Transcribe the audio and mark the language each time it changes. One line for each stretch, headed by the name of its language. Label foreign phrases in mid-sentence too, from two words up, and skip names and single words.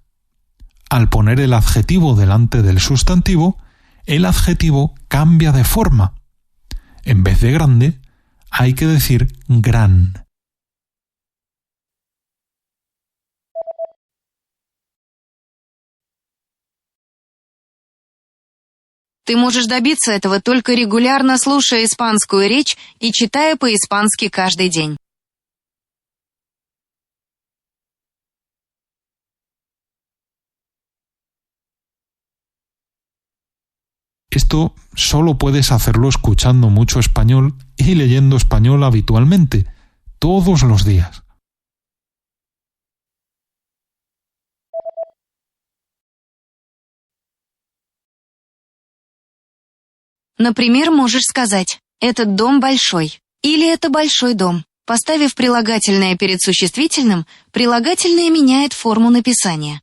Spanish: Al poner el adjetivo delante del sustantivo, el adjetivo cambia de forma. En vez de grande, hay que decir gran.
Russian: Ты можешь добиться этого, только регулярно слушая испанскую речь и читая по-испански каждый день.
Spanish: Esto solo puedes hacerlo escuchando mucho español y leyendo español habitualmente, todos los días.
Russian: Например, можешь сказать «этот дом большой» или «это большой дом». Поставив прилагательное перед существительным, прилагательное меняет форму написания.